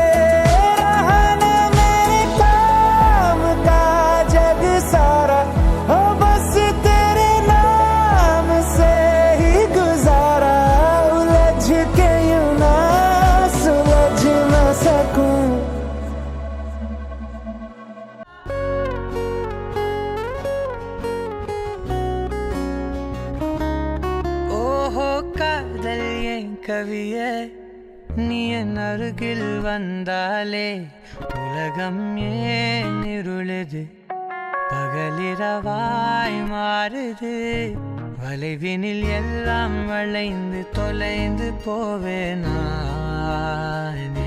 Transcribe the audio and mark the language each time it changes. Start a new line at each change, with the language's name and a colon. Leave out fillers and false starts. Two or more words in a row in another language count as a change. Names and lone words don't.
Hindi: रहना मेरे काम का जग सारा हो बस तेरे नाम से ही गुजारा, उलझ के यूं ना सुलझ ना सकूं।
Tamil: ஓஹோ காதல் ஏன் கவியே நீ என் அருகில் வந்தாலே உலகம் ஏன் இருளுது பகலிரவாய் மாறுது, வளைவினில் எல்லாம் வளைந்து தொலைந்து போவேனானே.